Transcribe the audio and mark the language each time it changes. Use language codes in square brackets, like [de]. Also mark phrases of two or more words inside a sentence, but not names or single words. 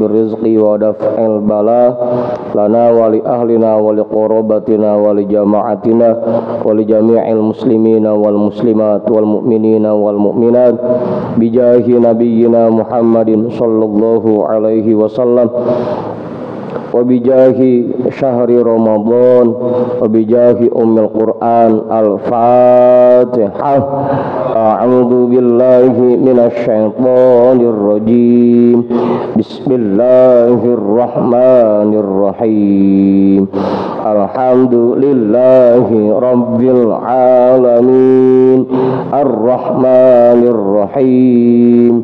[ar] رزق ودفع البلاء لنا ولأهلنا ولقرابتنا ولجماعتنا ولجميع المسلمين والمسلمات والمؤمنين والمؤمنات بجاه نبينا محمد صلى الله عليه وسلم وبجاه شهر رمضان وبجاه أم القرآن. Al-Fatihah. أعوذ بالله من الشيطان الرجيم. بسم الله الرحمن الرحيم. الحمد لله رب العالمين، الرحمن الرحيم,